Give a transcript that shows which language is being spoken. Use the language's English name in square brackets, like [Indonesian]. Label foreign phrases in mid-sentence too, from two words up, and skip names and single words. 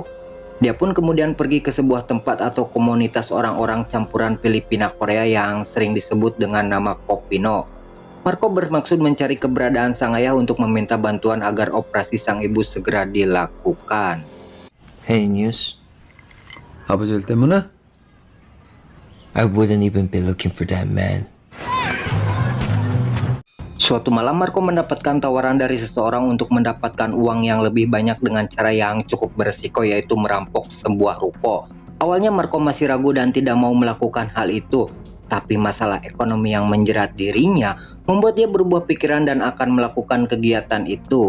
[Indonesian] Dia pun kemudian pergi ke sebuah tempat atau komunitas orang-orang campuran Filipina Korea yang sering disebut dengan nama Kopino. Marco bermaksud mencari keberadaan sang ayah untuk meminta bantuan agar operasi sang ibu segera dilakukan. [English] Any news? [Korean] 아버지 일 때문에? [English] I wouldn't even be looking for that man. [Indonesian] Suatu malam Marco mendapatkan tawaran dari seseorang untuk mendapatkan uang yang lebih banyak dengan cara yang cukup beresiko, yaitu merampok sebuah ruko. Awalnya Marco masih ragu dan tidak mau melakukan hal itu. Tapi masalah ekonomi yang menjerat dirinya membuat dia berubah pikiran dan akan melakukan kegiatan itu.